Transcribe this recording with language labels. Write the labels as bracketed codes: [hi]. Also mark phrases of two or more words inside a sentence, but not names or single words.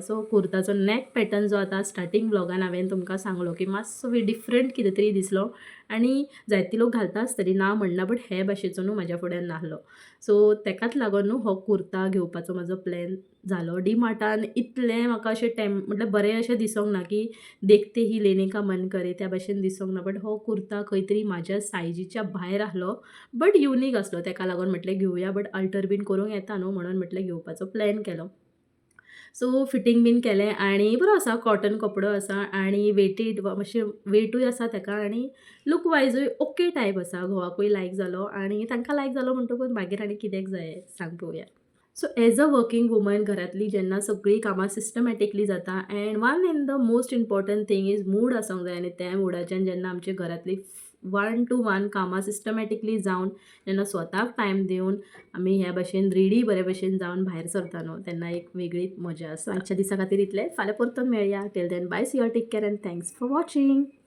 [kok] सो कुर्ताचो नॅक पॅटर्न जो आतां स्टार्टींग व्लॉगान हांवें तुमकां सांगलो की मातसो डिफरंट कितें तरी दिसलो आनी जायते लोक घालता आसतलीं ना म्हणना, बट हे भाशेचो न्हू म्हाज्या फुड्यान नाहलो. सो तेकाच लागून न्हू हो कुर्ता घेवपाचो म्हाजो प्लॅन जालो. डी-मार्टान इतलें म्हाका अशें म्हटल्यार बरें अशें दिसोंक ना की [hi] देखते ही लेने का मन करे [kok] त्या भाशेन दिसोंक ना. बट हो कुर्ता खंय तरी म्हाज्या सायजीच्या भायर आसलो, बट युनीक आसलो. तेका लागून म्हटलें घेवया, बट अल्टर बीन करूंक येता न्हू म्हणून म्हटलें घेवपाचो प्लॅन केलो. सो फिटींग बीन केलें आनी बरो आसा, कॉटन कपडो आसा आनी वेटेड मातशें वेटूय आसा तेका आनी लूक वायजूय ओके टायप आसा. घोवाकूय लायक जालो आनी तांकां लायक जालो म्हणटकूच मागीर आनी कित्याक जाय सांग पळोवया. [en] so as a working woman [kok] घरांतली जेन्ना सगळीं कामां सिस्टमॅटिकली जाता [en] and one in the most important thing is [kok] मूड आसूंक जाय आनी त्या मुडाच्यान जेन्ना आमची घरांतली 1 to 1 कामां सिस्टमॅटिकली जावन जेन्ना स्वताक टायम दिवन आमी ह्या भाशेन रेडी बरे भशेन जावन भायर सरता न्हू तेन्ना एक वेगळीच मजा आसा. आजच्या दिसा खातीर इतलें. फाल्यां परतून मेळया. [en] till then bye, see you all, take care and thanks for watching.